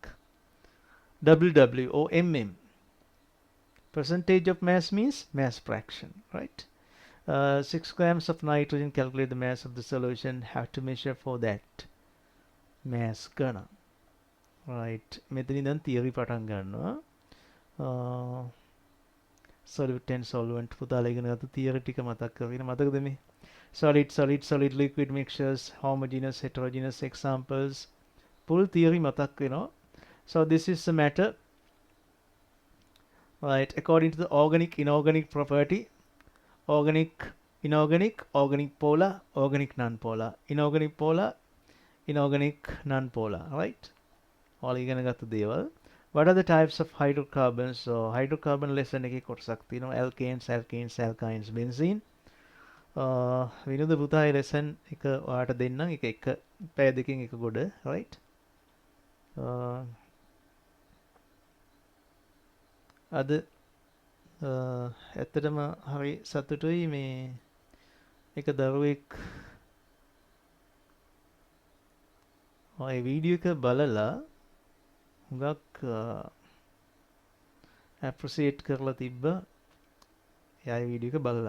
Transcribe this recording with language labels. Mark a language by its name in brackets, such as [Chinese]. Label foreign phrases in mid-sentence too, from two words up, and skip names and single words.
[English] WW or mm. Percentage of mass means mass fraction, right? 6 grams of nitrogen, calculate the mass of the solution, have to measure for that mass ගණන්. [Sinhala] Right. මෙතන ඉඳන් theory පටන් ගන්නවා. [English] solute and solvent [Sinhala] පුතාලා ඉගෙන ගත්ත [English] theory [Sinhala] ටික මතක් කරගෙන මතකද මේ [English] solid liquid mixtures, homogeneous heterogeneous examples, full theory [Sinhala] මතක් වෙනවා. [English] So this is the matter, right? According to the organic inorganic property, organic inorganic, organic polar, organic non-polar, inorganic polar, inorganic non-polar, right? [Sinhala] all ඉගෙන ගත්ත දේවල්. [English] What are the types of hydrocarbons? [Sinhala] So [English] hydrocarbon lesson [Sinhala] එකේ කොටසක් තියෙනවා [English] alkanes, alkenes, alkynes, benzene. [Sinhala] විනෝද පුතා ඒ lesson එක ඔයාලට දෙන්නම්. ඒක එක පැය දෙකකින් එක ගොඩ, right? අද ඇත්තටම හරි සතුටුයි මේ එක දරුවෙක් ඔය වීඩියෝ එක බලලා හුඟක් appreciate කරලා තිබ්බා එයා වීඩියෝ එක බලලා.